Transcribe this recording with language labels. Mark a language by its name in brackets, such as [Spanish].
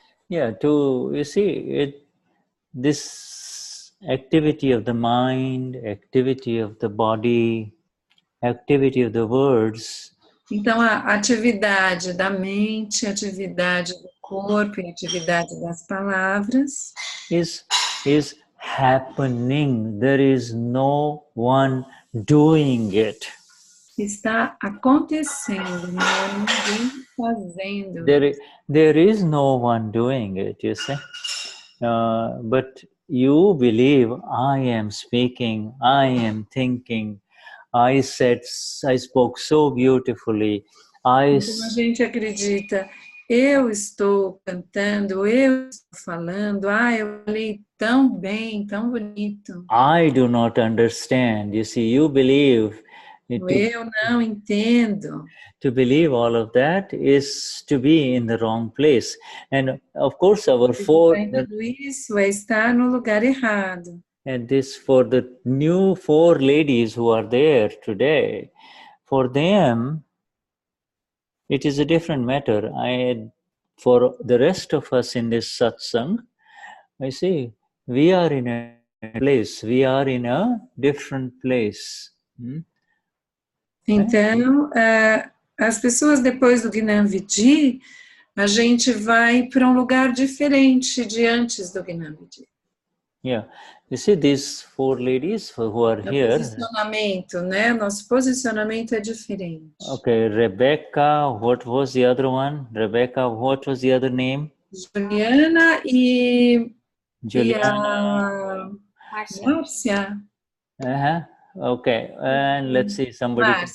[English] Yeah, you see, this activity of the mind, activity of the body, activity of the words. [Portuguese] Então, a atividade da mente, a atividade do corpo e a atividade das palavras [English] is happening. There is no one doing it. [Portuguese] Está acontecendo, não é ninguém fazendo. [English] There is no one doing it, you see. But you believe I am speaking, I am thinking, I spoke so beautifully. [Portuguese] Então a gente acredita, eu estou cantando, eu estou falando, eu falei tão bem, tão bonito. [English] I do not understand. You see, you believe. [Portuguese] Eu não entendo. [English] To believe all of that is to be in the wrong place. And of course our [Portuguese] Tudo isso é estar no lugar errado. [English] And this, for the new 4 ladies who are there today, for them, it is a different matter. For the rest of us in this satsang, I see, we are in a place, we are in a different place. [Portuguese] Então, as pessoas depois do Gnan Vidi, a gente vai para um lugar diferente de antes do Gnan Vidi. [English] Yeah, you see these 4 ladies who are here. [Portuguese] Posicionamento, né? Nosso posicionamento é diferente. [English] Okay, Rebecca, what was the other one? Rebecca, what was the other name? [Portuguese] Juliana e Juliana. Márcia. [English] Okay, and let's see somebody.